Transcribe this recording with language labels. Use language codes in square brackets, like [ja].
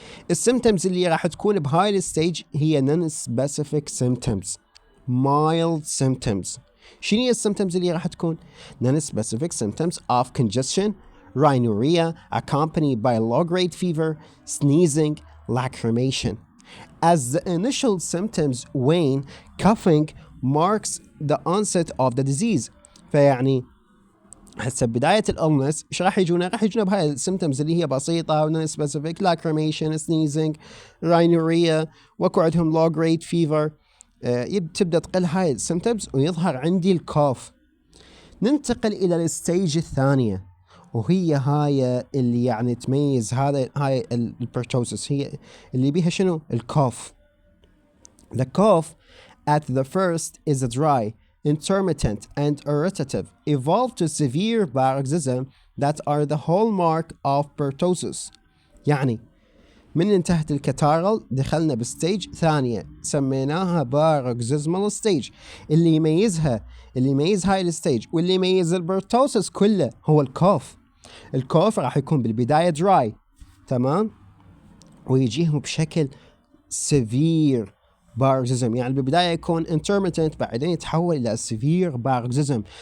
[ar] السيمتومز اللي راح تكون بهاي الستيج هي [en] non-specific symptoms mild symptoms. [ar] شنو هي السيمتومز اللي راح تكون [en] non-specific symptoms of congestion, rhinorrhea accompanied by low-grade fever, sneezing, lacrimation. As the initial symptoms wane, coughing marks the onset of the disease. [ar] فيعني هسه بداية الالنس ايش راح يجونا بهاي السيمتومز اللي هي بسيطة ونون سبيسيفيك لاكريميشن سنيزنج راينوريا واكو عندهم لو جريد فيفر. تبدا تقل هاي السيمتومز ويظهر عندي الكوف. ننتقل الى الستيج الثانية وهي هاي اللي يعني تميز هاي البرتوسس هي اللي بيها شنو الكوف. [en] The cough at the first is dry, intermittent and irritative, evolved to severe paroxysm that are the hallmark of pertussis. [ar] يعني من انتهت الكاتارال دخلنا بستيج ثانية سميناها باروكسيزمال ستيج. اللي يميز هاي الستيج واللي يميز البرتوسس كله هو الكوف راح يكون بالبداية دراي تمام ويجيهم بشكل severe باروكسيزم يعني بالبداية يكون intermittent بعدين يتحول إلى severe باروكسيزم.